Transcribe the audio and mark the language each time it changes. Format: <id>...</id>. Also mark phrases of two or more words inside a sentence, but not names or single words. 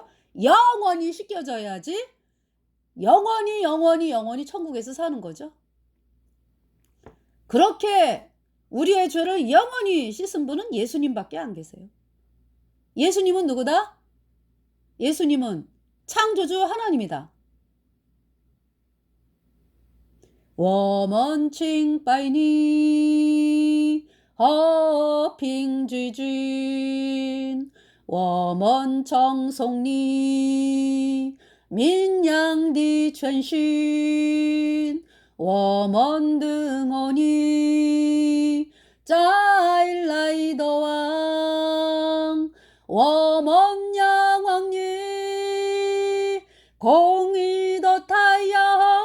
<ko>영원히 씻겨져야지 영원히, 영원히, 영원히 천국에서 사는 거죠. 그렇게 우리의 죄를 영원히 씻은 분은 예수님밖에 안 계세요. 예수님은 누구다? 예수님은 창조주 하나님이다.</ko> <zh>我们敬拜你，和平之君，我们称颂你，绵羊的全心，我们等候你，再来的王，我们仰望你，公义的太阳。</zh>